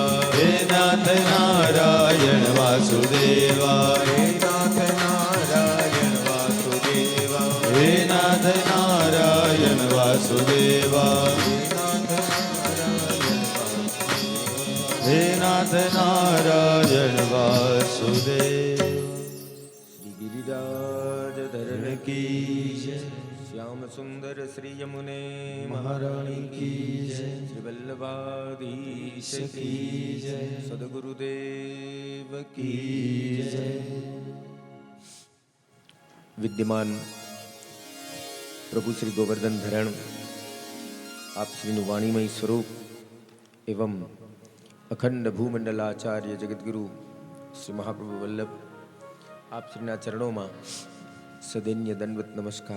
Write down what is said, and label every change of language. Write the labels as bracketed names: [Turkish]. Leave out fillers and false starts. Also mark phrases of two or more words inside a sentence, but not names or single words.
[Hindi] हे नाथ नारायण वासुदेवा हे नाथ नारायण वासुदेवा हे नाथ नारायण वासुदेवा हे नाथ नारायण वासुदेव श्री गिरिराज धरण की जय श्याम सुंदर श्री यमुने महारानी की जय श्री वल्लभाधीश की जय सदगुरुदेव की जय [Gujarati] વિદ્યમાન પ્રભુ શ્રી ગોવર્ધન ધરણ આપ શ્રીનું વાણીમય સ્વરૂપ એવં અખંડ ભૂમંડલાચાર્ય જગદગુરુ શ્રી મહાપ્રભુ વલ્લભ આપ શ્રીના ચરણોમાં સદૈન્ય દંડવત નમસ્કાર.